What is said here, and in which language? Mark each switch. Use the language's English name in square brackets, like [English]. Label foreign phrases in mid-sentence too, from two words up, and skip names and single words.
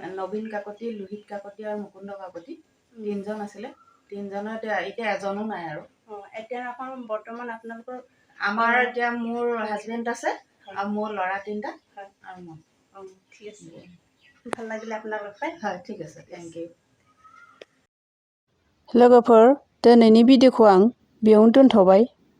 [Assamese] নবীন কাকতি, লোহিত কাকতি আৰু মুকুন্দ কাকতি 3জন আছিলে। 3জনৰ এতিয়া এজনো নাই আৰু। এতিয়া আকৌ বৰ্তমান আপোনালোকৰ আমাৰ এতিয়া মোৰ হাজবেণ্ড আছে আৰু মোৰ ল'ৰা 3টা আৰু মই। ঠিক আছে, ভাল লাগিলে আপোনাক লগ পাই। হয়, ঠিক আছে, [English] thank you. [Bodo] लोगोफोर दिनैनि भिडिअ'खौ आं बेयावनो दोनथ'बाय।